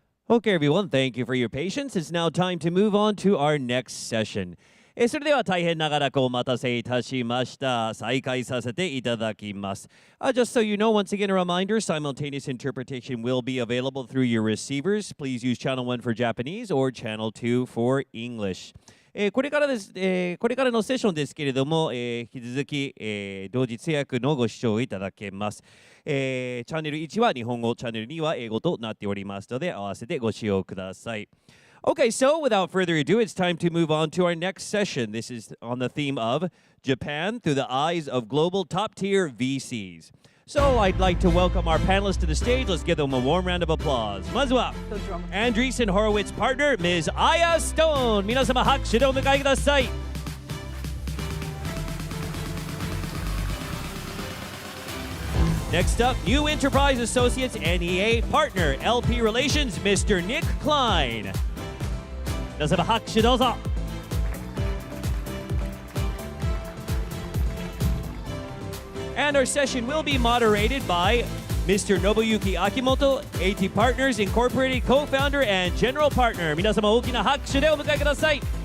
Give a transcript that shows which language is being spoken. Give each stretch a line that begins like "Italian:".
English: Okay, everyone, thank you for your patience. It's now time to move on to our next session.
Japanese: それでは大変長らくお待たせいたしました。再開させていただきます。
English: Just so you know, once again, a reminder, simultaneous interpretation will be available through your receivers. Please use Channel 1 for Japanese or Channel 2 for English.
Japanese: これからのセッションですけれども、引き続き、同時通訳のご視聴いただけます。チャンネル1は日本語、チャンネル2は英語となっておりますので、合わせてご使用ください。
English: Okay, so without further ado, it's time to move on to our next session. This is on the theme of Japan through the eyes of global top-tier VCs. So I'd like to welcome our panelists to the stage. Let's give them a warm round of applause.
Japanese: まずは Andreessen Horowitz partner, Ms. Aya Stone. 皆様拍手でお迎えください。
English: Next up, New Enterprise Associates NEA partner, LP Relations, Mr.
Japanese: Nick Klein. 皆様拍手どうぞ。
English: And our session will be moderated by Mr. Nobuyuki Akimoto, AT Partners Incorporated co-founder and general partner.
Japanese: 皆様大きな拍手でお迎えください。